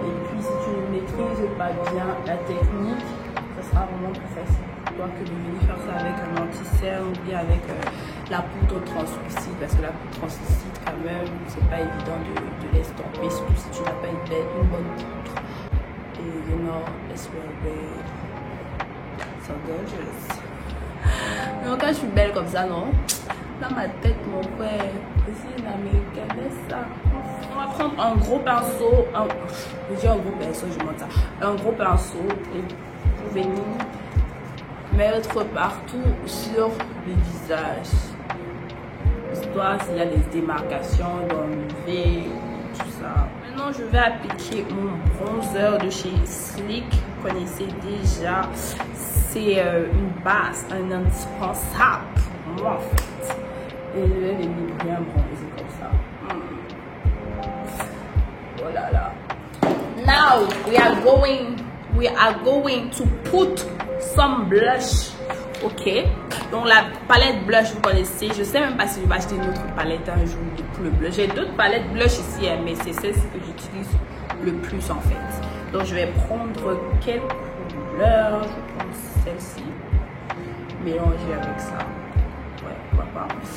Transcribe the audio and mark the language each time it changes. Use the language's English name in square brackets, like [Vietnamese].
[French] Et puis si tu ne maîtrises pas bien la technique, ça sera vraiment plus facile pour toi que de venir faire ça avec un anti-cerne ou bien avec la poudre translucide parce que la poudre translucide quand même c'est pas évident de l'estomper, surtout si tu n'as pas une bonne poudre. [English] Et you know, it's real big, so gorgeous. [French] Mais quand je suis belle comme ça, non? Dans ma tête, mon frère, c'est une américaine, ça. On va prendre un gros pinceau, je dis un gros pinceau, je monte ça. Un gros pinceau et pour venir mettre partout sur le visage. Histoire s'il y a des démarcations, d'enlever, tout ça. Maintenant, je vais appliquer mon bronzer de chez Sleek. Vous connaissez déjà. C'est une base, un indispensable pour moi en fait. Et je vais venir bien bronzer comme ça. Oh là là. [English] Now we are going to put some blush. [French] Ok. Donc la palette blush vous connaissez. Je sais même pas si je vais acheter une autre palette un jour pour le blush. J'ai d'autres palettes blush ici, hein, mais c'est celle que j'utilise le plus en fait. Donc je vais prendre quelle couleur? Je prends celle-ci. Mélanger avec ça. Ouais, pourquoi pas.